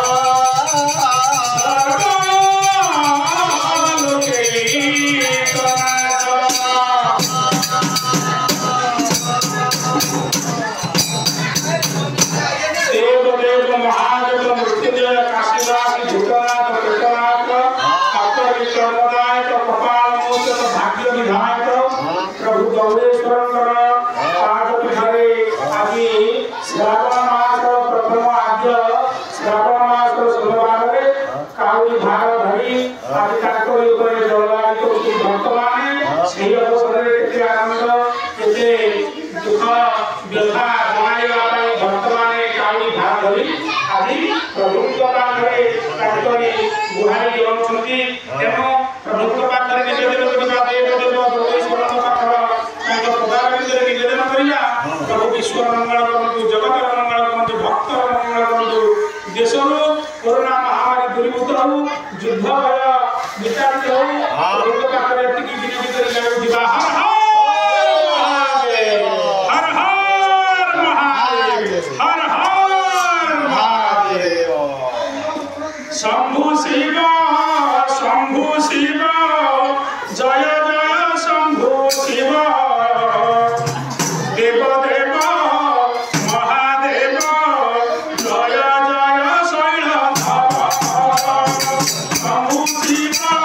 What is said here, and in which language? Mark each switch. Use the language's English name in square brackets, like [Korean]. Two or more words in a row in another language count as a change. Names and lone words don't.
[Odia] ଦେବ ମହାଦେବ ମୃତ୍ୟୁଞ୍ଜୟ କାଶୀନାଥ ଭୂତନାଥ କୃତନାଥ ଅପର ବିକ୍ରମଦାୟକ କପାଳ ମୋଚକ ଭାଗ୍ୟ ବିଧାୟକ ପ୍ରଭୁ ଗୌରେଶ୍ୱର ପାଦ ପୀଠରେ ଆଦି ଶ୍ରାବଣ ମାସ ପ୍ରଥମ ଆଦ୍ୟ ଶ୍ରାବଣ ମାସ ସୋମବାର କାଉଡ଼ି ଭାର ଧରି ଆଦି ତାକରି ଉପରେ ଜଳବାୟୁ କୋ ଭକ୍ତ ମାନେ ସେହି ଅବସର କେତେ ଆନନ୍ଦ କେତେ ଦୁଖ ବ୍ୟଥା ଜଣାଇବା ପଇ ଭକ୍ତ ମାନେ କାଉଡ଼ି ଭାର ଧରି ଆଦି ପ୍ରଭୁଙ୍କ ପାଖରେ ତାକରି ଗୁହାରି ହୋଉଛନ୍ତି ତେନୋ ପ୍ରଭୁଙ୍କ ପାଖରେ ନିବେଦନ କରିବା ଦେବ ଦେବ ଗୌରେଶ୍ୱରଙ୍କ ପାଖର ତାଙ୍କ ପଦାର ଭିତର ନିବେଦନ କରିଆ ପ୍ରଭୁ ବିଶ୍ୱ ମଙ୍ଗଳ କରନ୍ତୁ ଜଗତ ମଙ୍ଗଳ କରନ୍ତୁ ଭକ୍ତ ମଙ୍ଗଳ କରନ୍ତୁ ଦେଶରୋ କୋରୋନା ମହାମାରୀ ଦୂରୀଭୂତ ହୋ ଯୁଦ୍ଧ ଭୟ ବିଚାରିତ ହୋ ପ୍ରଭୁଙ୍କ ପାଖରେ ଏତିକି ବିନତି କରି ଯାଉ ଦିବା ହର ହର ମହାଦେବ ହର ହର ମହାଦେବ ଶମ୍ଭୁ ଶିବ ଜୟ ଜୟ ଶମ୍ଭୁ ଶିବ ଦେବ ଦେବ ମହାଦେବ ଜୟ ଜୟ ଶୈଳଧର ଶମ୍ଭୁ ଶିବ